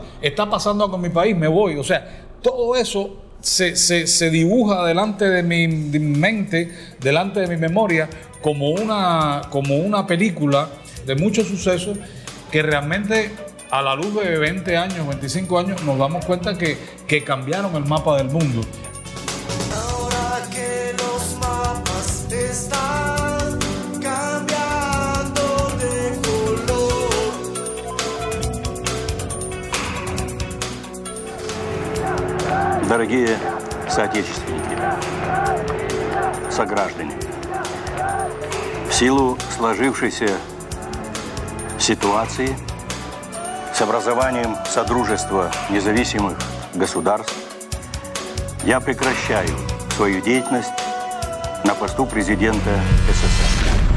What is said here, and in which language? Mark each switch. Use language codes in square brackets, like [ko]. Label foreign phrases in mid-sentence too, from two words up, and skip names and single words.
[es] Está pasando algo en mi país, me voy. O sea, todo eso se dibuja delante de mi mente, delante de mi memoria, como una película de muchos sucesos que realmente a la luz de 20 años, 25 años, nos damos cuenta que cambiaron el mapa del mundo. Ahora que los mapas están cambiando de color. [ru] Дорогие соотечественники, сограждане, в силу сложившейся ситуации с образованием Содружества независимых государств я прекращаю свою деятельность на посту президента СССР.